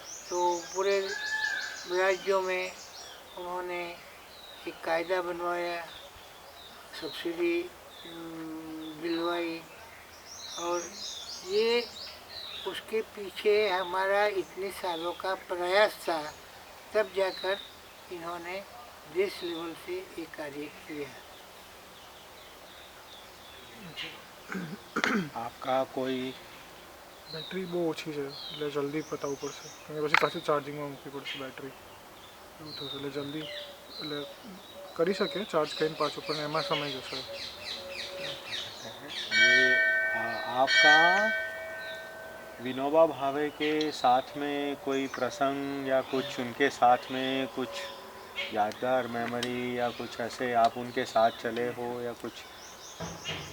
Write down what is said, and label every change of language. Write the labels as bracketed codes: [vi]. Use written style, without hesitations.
[hi] तो पूरे राज्यों में उन्होंने एक कायदा बनवाया, सब्सिडी दिलवाई, और ये उसके पीछे हमारा इतने सालों का प्रयास था, तब जाकर इन्होंने देश लेवल से ये कार्य किया। आपका कोई [gu] બેટરી બહુ ઓછી છે એટલે જલ્દી પતાવવું પડશે, કારણ કે પછી પાછી ચાર્જિંગમાં મૂકવી પડશે બેટરી, એવું થશે. એટલે જલ્દી એટલે કરી શકે ચાર્જ કરીને પાછું, પણ એમાં સમય જશે. [hi] ये आपका विनोबा भावे के साथ में कोई प्रसंग या कुछ उनके साथ में कुछ यादगार मेमोरी या कुछ ऐसे आप उनके साथ चले हो, या कुछ